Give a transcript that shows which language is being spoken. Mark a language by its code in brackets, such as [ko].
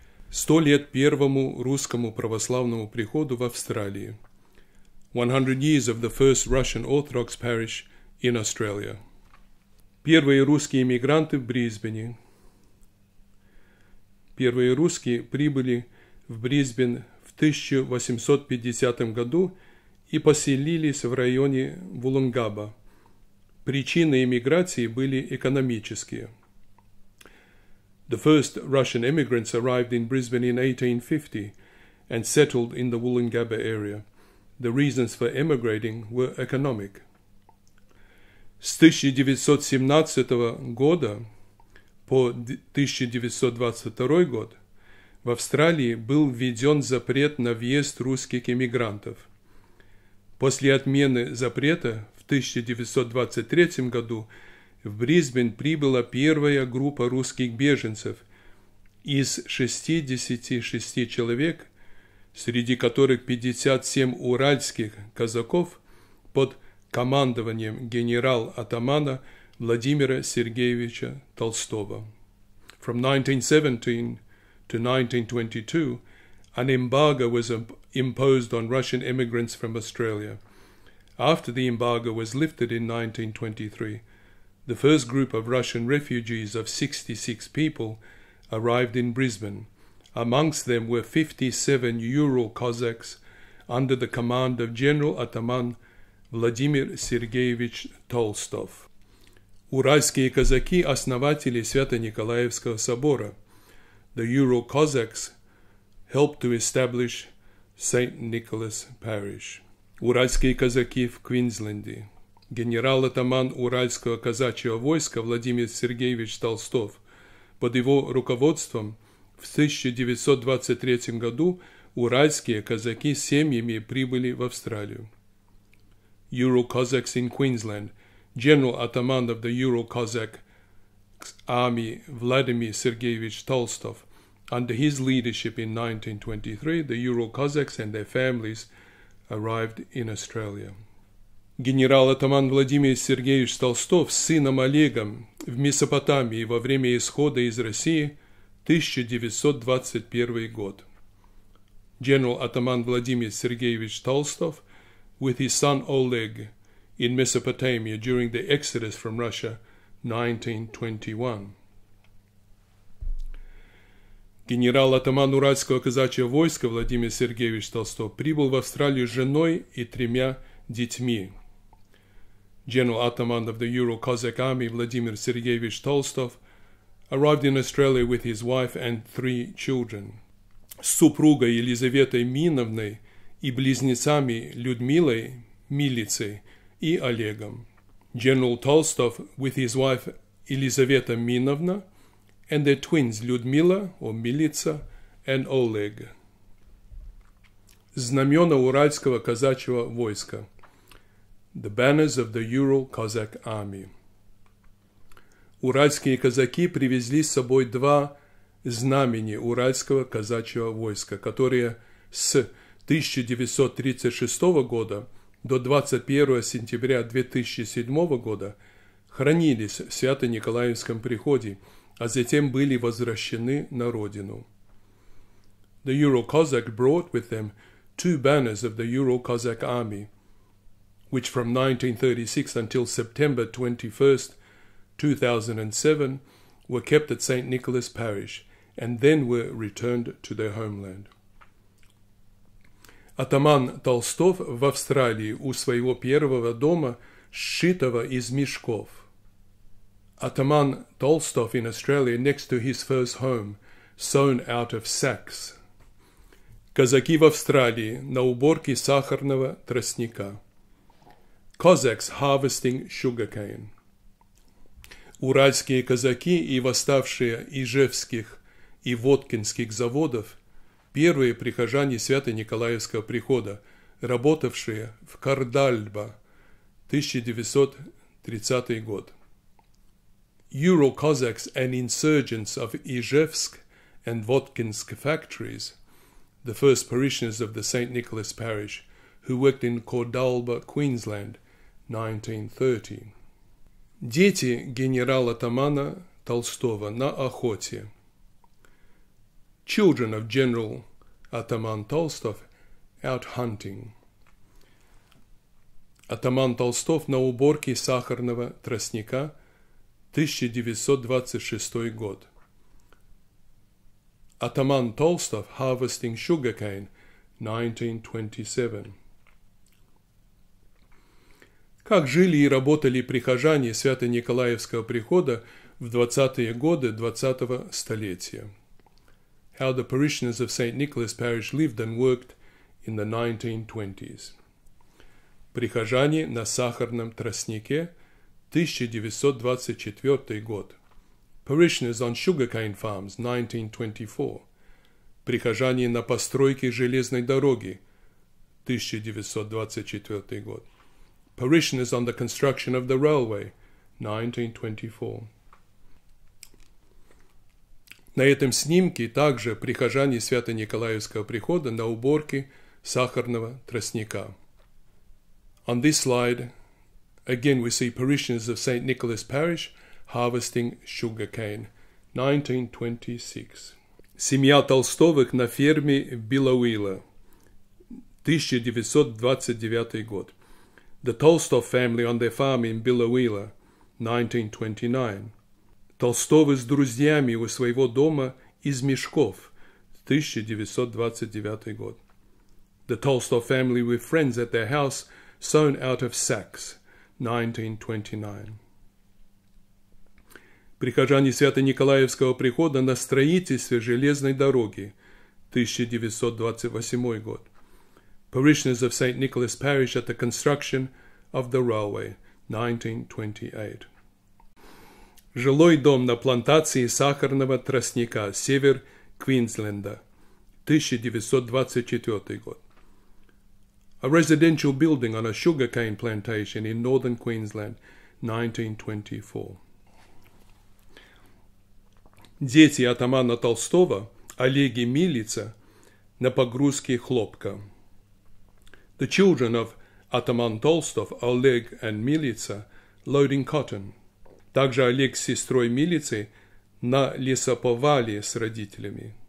[ru] 100 лет первому русскому православному приходу в Австралии. [en] 100 years of the first Russian Orthodox parish in Australia. [ru] Первые русские эмигранты в Брисбене. Первые русские прибыли в Брисбен в 1850 году и поселились в районе Вулонгаба. Причины эмиграции были экономические. [en] The first Russian immigrants arrived in Brisbane in 1850 and settled in the Woolloongabba area. The reasons for emigrating were economic. [ru] С 1917 года по 1922 год в Австралии был введен запрет на въезд русских эмигрантов. После отмены запрета в 1923 году в Брисбен прибыла первая группа русских беженцев из 66 человек, среди которых 57 уральских казаков под командованием генерал-атамана Владимира Сергеевича Толстого. [en] From 1917 to 1922, an embargo was imposed on Russian immigrants from Australia. After the embargo was lifted in 1923, the first group of Russian refugees of 66 people arrived in Brisbane. Amongst them were 57 Ural Cossacks under the command of General Ataman Vladimir Sergeyevich Tolstov. [ru] Уральские казаки – основатели Свято-Николаевского собора. [en] The Ural Cossacks helped to establish St. Nicholas Parish. [ru] Уральские казаки в Квинсленде. Генерал-атаман Уральского казачьего войска Владимир Сергеевич Толстов. Под его руководством в 1923 году уральские казаки с семьями прибыли в Австралию. [en] Ural Cossacks in Queensland. General Ataman of the Ural Cossack Army Vladimir Sergeyevich Tolstov. Under his leadership in 1923, the Ural Cossacks and their families arrived in Australia. [ru] Генерал-атаман Владимир Сергеевич Толстов с сыном Олегом в Месопотамии во время исхода из России 1921 год. [en] General Ataman Vladimir Sergeyevich Tolstov with his son Oleg in Mesopotamia during the exodus from Russia 1921. [ru] Генерал-атаман Уральского казачьего войска Владимир Сергеевич Толстов прибыл в Австралию с женой и 3 детьми. [en] General Ataman of the Ural Cossack Army Vladimir Sergeyevich Tolstov arrived in Australia with his wife and 3 children. [ru] С супругой Елизаветой Миновной и близнецами Людмилой Милицей и Олегом. [en] General Tolstov with his wife Елизавета Миновна and their twins Людмила or Milica and Oleg. [ru] Знамена Уральского казачьего войска. [en] The banners of the Ural Cossack Army. [ru] Уральские казаки привезли с собой 2 знамени Уральского казачьего войска, которые с 1936 года до 21 сентября 2007 года хранились в Свято-Николаевском приходе, а затем были возвращены на родину. [en] The Ural Cossack brought with them 2 banners of the Ural Cossack Army, which from 1936 until September 21st, 2007, were kept at St. Nicholas Parish and then were returned to their homeland. [ru] Атаман Толстов в Австралии у своего первого дома, сшитого из мешков. [en] Ataman Tolstov in Australia next to his first home, sewn out of sacks. [ru] Казаки в Австралии на уборке сахарного тростника. [en] Cossacks harvesting sugarcane. [ru] Уральские казаки и восставшие Ижевских и Воткинских заводов – первые прихожане Свято-Николаевского прихода, работавшие в Кардальба, 1930 год. [en] Ural Cossacks and insurgents of Ijevsk and Votkinsk factories, the first parishioners of the St. Nicholas parish, who worked in Cordalba, Queensland, 1930. [ru] Дети генерала-атамана Толстого на охоте. [en] Children of General Ataman Tolstov out hunting. [ru] Атаман Толстов на уборке сахарного тростника, 1926 год. [en] Ataman Tolstov harvesting sugarcane, 1927. [ru] Как жили и работали прихожане Свято-Николаевского прихода в 20-е годы 20-го столетия. [en] How the parishioners of St. Nicholas Parish lived and worked in the 1920s. [ru] Прихожане на сахарном тростнике, 1924 год. [en] Parishioners on sugarcane farms, 1924. [ru] Прихожане на постройке железной дороги, 1924 год. [en] Parishioners on the construction of the railway, 1924. [ru] На этом снимке также прихожане Свято-Николаевского прихода на уборке сахарного тростника. [en] On this slide, again we see parishioners of St. Nicholas Parish harvesting sugarcane, 1926. [ru] Семья Толстовых на ферме Белауила, 1929 год. [en] The Tolstov family on their farm in Белауила, 1929. [ru] Толстовы с друзьями у своего дома из мешков, 1929 год. [en] The Tolstov family with friends at their house sewn out of sacks, 1929. [ru] Прихожане Свято-Николаевского прихода на строительстве железной дороги, 1928 год. [en] Parishioners of St. Nicholas Parish at the construction of the railway, 1928. [ru] Жилой дом на плантации сахарного тростника, север Квинсленда, 1924 год. [en] A residential building on a sugarcane plantation in northern Queensland, 1924. [ru] Дети атамана Толстого, Олег и Милица, на погрузке хлопка. [en] The children of Ataman Tolstov, Oleg and Milica, loading cotton. [ru] Также Олег с сестрой Милицей на лесоповале с родителями.